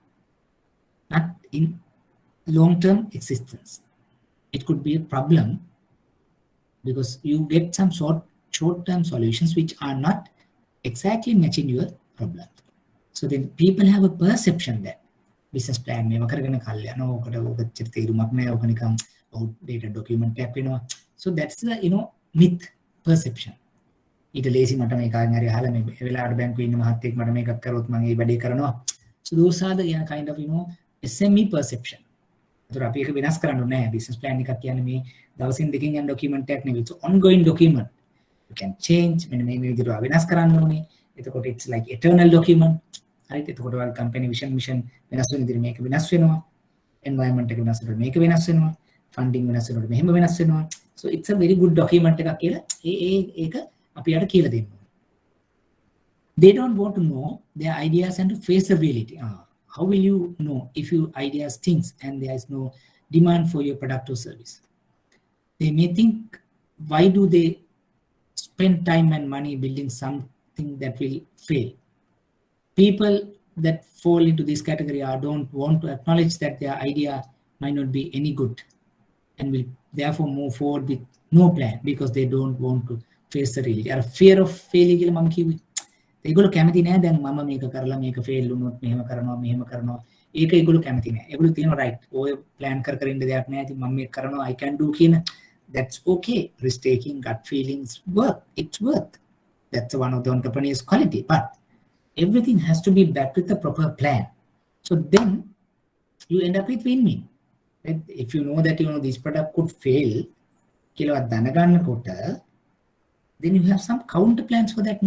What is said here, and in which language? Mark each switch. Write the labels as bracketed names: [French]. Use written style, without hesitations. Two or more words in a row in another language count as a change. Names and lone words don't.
[English] Not in long-term existence. It could be a problem because you get some short-term solutions which are not exactly matching your problem. So then people have a perception that business plan [Sinhala] මේව කරගෙන කල්යන ඕකට ඕක තීරුමක් නෑ ඕක නිකන් [English] outdated document [Sinhala] එකක් වෙනවා. [English] So that's the myth perception. [Sinhala] ඊට ලේසි මට මේක හරි අහලා මේ වෙලාවට බැංකුවේ ඉන්න මහත්තයෙක් මට මේකක් කරොත් මම ඒ වැඩේ කරනවා. [English] So those are the kind of SME perception. [Sinhala] ඒතර අපි ඒක වෙනස් කරන්න ඕනේ නෑ. [English] business plan [Sinhala] එකක් කියන්නේ මේ දවසින් දෙකකින් යන document එකක් නෙවෙයි. [English] It's ongoing document. You can change [Sinhala] මෙන්න මේ විදිහට වෙනස් කරන්න ඕනේ. [English] එතකොට it's like eternal document. right? [Sinhala] එතකොට ඔයාලා [English] company vision mission [Sinhala] වෙනස් වෙන විදිහට මේක වෙනස් වෙනවා. environment එක වෙනස් වෙනකොට මේක වෙනස් වෙනවා. funding වෙනස් වෙනකොට මෙහෙම වෙනස් වෙනවා. [English] So it's a very good document [Sinhala] එකක් කියලා ඒක අපි යට කියලා දෙන්න ඕනේ. [English] They don't want to know their ideas and to face the reality. How will you know if your ideas stinks and there is no demand for your product or service? They may think, why do they spend time and money building something that will fail? People that fall into this category don't want to acknowledge that their idea might not be any good and will therefore move forward with no plan because they don't want to face the reality. Or fear of failure [Sinhala] කියලා මම කිව්වේ. ඒගොල්ලෝ කැමති නෑ දැන් මම මේක කරලා මේක ෆේල් වුණොත් මෙහෙම කරනවා. ඒක ඒගොල්ලෝ කැමති නෑ. ඒගොල්ලෝ තියෙනවා right. ඔය plan කර ඉන්න දෙයක් නෑ. ඉතින් මම මේක කරනවා [English] I can do [Sinhala] කියන. [English] That's okay. Risk taking, gut feelings work. It's worth. That's one of the entrepreneur's quality. But everything has to be backed with a proper plan. So then you end up with win-win. Right? If you know that this product could fail, then you have some counter plans for that.